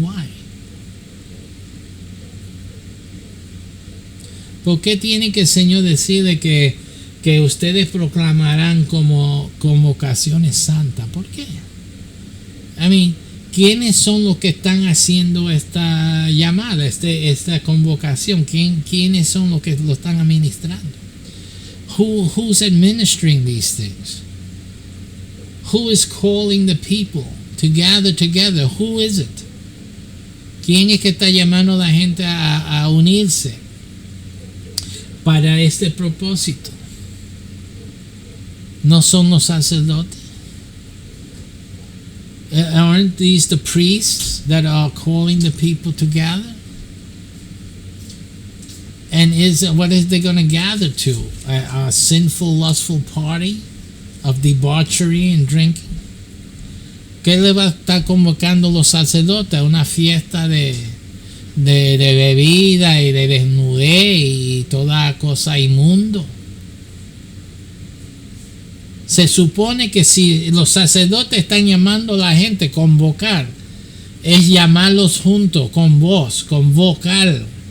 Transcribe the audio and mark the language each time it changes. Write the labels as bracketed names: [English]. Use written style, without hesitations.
[English] Why? [Spanish] ¿Por qué tiene que el Señor decirle que ustedes proclamarán como convocaciones santas? ¿Por qué? [English] I mean, [Spanish] ¿quiénes son los que están haciendo esta llamada, esta convocación? ¿Quiénes son los que lo están administrando? [English] Who's administering these things? Who is calling the people to gather together? Who is it? [Spanish] ¿Quién es que está llamando a la gente a unirse para este propósito? ¿No son los sacerdotes? [English] Aren't these the priests that are calling the people to gather? And what is they going to gather to? A sinful, lustful party of debauchery and drinking? [Spanish] ¿Qué le va a estar convocando los sacerdotes? Una fiesta de bebida y de desnudez y toda cosa inmundo. Se supone que si los sacerdotes están llamando a la gente, convocar, es llamarlos juntos, con voz, convocar.